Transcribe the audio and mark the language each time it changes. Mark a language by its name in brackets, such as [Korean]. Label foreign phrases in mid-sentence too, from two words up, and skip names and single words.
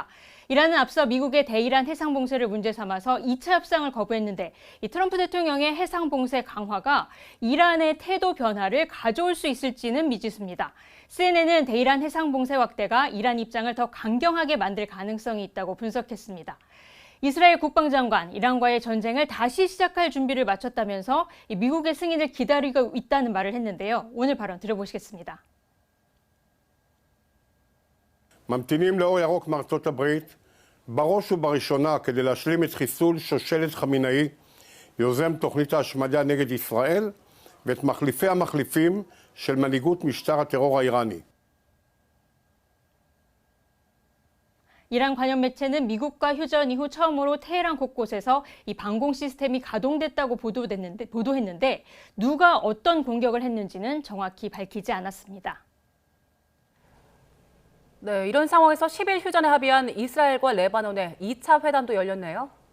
[Korean] 이란은 앞서 미국의 대이란 해상 봉쇄를 문제 삼아서 2차 협상을 거부했는데 이 트럼프 대통령의 해상 봉쇄 강화가 이란의 태도 변화를 가져올 수 있을지는 미지수입니다. CNN은 대이란 해상 봉쇄 확대가 이란 입장을 더 강경하게 만들 가능성이 있다고 분석했습니다. 이스라엘 국방장관, 이란과의 전쟁을 다시 시작할 준비를 마쳤다면서 미국의 승인을 기다리고 있다는 말을 했는데요. 오늘 발언 들어보시겠습니다. [Hebrew] ממתינים לאור ירוק מארצות הברית, בראש ובראשונה כדי להשלים את חיסול שושלת חמינאי, יוזם תוכנית ההשמדה נגד ישראל, ואת מחליפי המחליפים של מנהיגות משטר הטרור האיראני. [Korean] 이란 관영 매체는 미국과 휴전 이후 처음으로 테헤란 곳곳에서 이 방공 시스템이 가동됐다고 보도했는데 누가 어떤 공격을 했는지는 정확히 밝히지 않았습니다. 네, 이런 상황에서 10일 휴전에 합의한 이스라엘과 레바논의 2차 회담도 열렸네요.